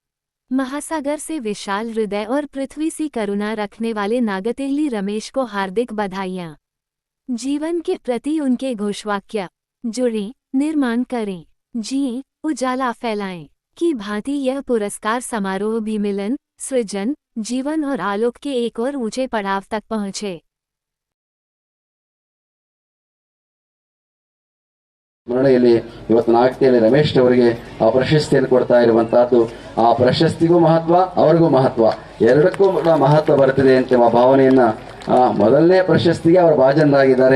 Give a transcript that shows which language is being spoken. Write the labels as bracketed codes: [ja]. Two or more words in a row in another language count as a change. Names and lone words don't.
[hi] महासागर से विशाल हृदय और पृथ्वी सी करुणा रखने वाले नागतिहली रमेश को हार्दिक बधाइयाँ। जीवन के प्रति उनके घोषवाक्य जुड़ें, निर्माण करें, जिएं, उजाला फैलाएं की भांति यह पुरस्कार समारोह भी मिलन, सृजन, जीवन और आलोक के एक और ऊंचे पड़ाव तक पहुंचे। [kn] ಸ್ಮರಣೆಯಲ್ಲಿ ಇವತ್ತು ನಾಗತಿಹಳ್ಳಿ ರಮೇಶ್ ಅವರಿಗೆ ಆ ಪ್ರಶಸ್ತಿಯನ್ನು ಕೊಡ್ತಾ ಇರುವಂತಹದ್ದು, ಆ ಪ್ರಶಸ್ತಿಗೂ ಮಹತ್ವ, ಅವರಿಗೂ ಮಹತ್ವ, ಎರಡಕ್ಕೂ ಮಹತ್ವ ಬರುತ್ತದೆ ಅಂತ ಭಾವನೆಯನ್ನ ಮೊದಲನೇ ಪ್ರಶಸ್ತಿಗೆ ಅವರು ಭಾಜನರಾಗಿದ್ದಾರೆ.